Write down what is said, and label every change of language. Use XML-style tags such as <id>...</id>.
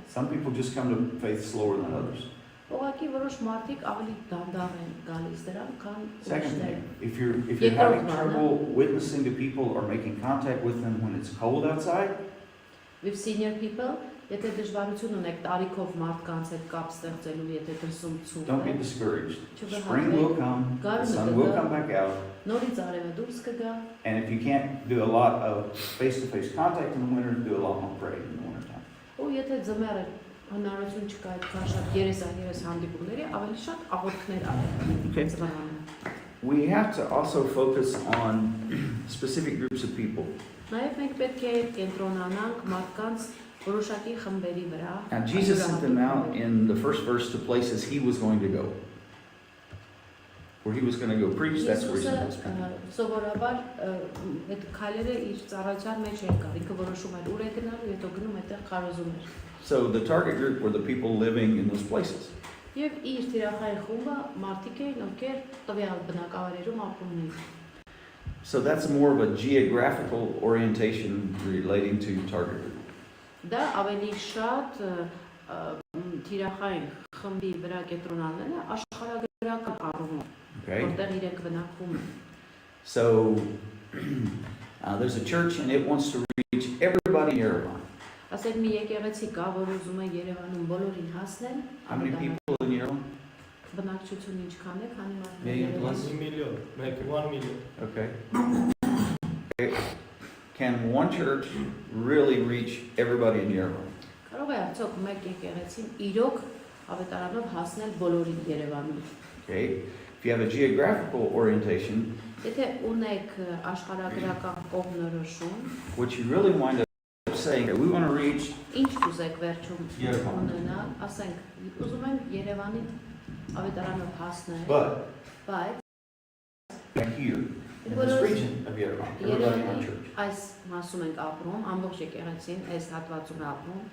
<en>Some people just come to faith slower than others.</en> <hy>Ուղղակի որոշ մարդիկ ավելի դանդաղ են գալիս դրան, քան</hy> <en>Second</en> <hy>ուրիշները։</hy> <en>thing, if you're having trouble witnessing to people or making contact with them when it's cold outside, With senior people,</en> <hy>եթե դժվարություն ունեք տարիքով մարդկանց հետ կապ ստեղծելու, եթե դրսում ցուրտ</hy> <en>don't</en> <hy>է,</hy> <en>be discouraged.</en> <hy>Չվհատվեք,</hy> <en>Spring will come, the sun will come back out,</en> <hy>նորից արևը դուրս կգա,</hy> <en>and if you can't do a lot of face-to-face contact in the winter, do a lot more praying in the wintertime.</en> <hy>ու եթե ձմեռը հնարավորություն չկա այդքան շատ 30 հանդիպումների, ավելի շատ աղոթքներ արել։</hy> <en>Okay. We have to also focus on specific groups of people.</en> <hy>Նաև մենք պետք է կենտրոնանանք մարդկանց որոշակի խմբերի վրա։</hy> <en>Now, Jesus sent them out in the first verse to places he was going to go. Where he was going to go preach, that's where he sent those people.</en> <hy>Սովորաբար այդ քայլերը իր ծառայության մեջ են կար, ինքը որոշում էր ուր է գնալու, հետո գնում այդտեղ քարոզում էր։</hy> <en>So the target group were the people living in those places.</en> <hy>Եվ իր թիրախային խումբը մարդիկ էին, ովքեր տվյալ բնակավայրերում ապրում էին։</hy> <en>So that's more of a geographical orientation relating to target group.</en> <hy>Դա ավելի շատ թիրախային խմբի վրա կենտրոնանալն է աշխարհագրական առումով, որտեղ իրենք բնակվում են։</hy> <en>So there's a church and it wants to reach everybody in Yerevan.</en> <hy>Ասենք մի եկեղեցի կա, որ ուզում է Երևանում բոլորին հասնել։</hy> <en>How many people in Yerevan?</en> <hy>Բնակչություն ինչքան է, քանի մարդ։</hy> <en>Million plus? 1 million, make 1 million. Okay. Can one church really reach everybody in Yerevan?</en> <hy>Կարող է արդյոք մեկ եկեղեցին իրոք ավետարանով հասնել բոլորին Երևանում։</hy> <en>Okay. If you have a geographical orientation,</en> <hy>Եթե ունեք աշխարհագրական կողմնորոշում,</hy> <en>what you really wind up saying, we want to reach</en> <hy>ինչ կուզեք վերջում Երևան. ունենալ, ասենք, ուզում եմ Երևանի ավետարանով հասնել,</hy> <en>but</en> <hy>բայց</hy> <en>here in this region of Yerevan, everybody in our church.</en> <hy>այս մասում ենք ապրում, ամբողջ եկեղեցին այս հատվածում է ապրում։</hy>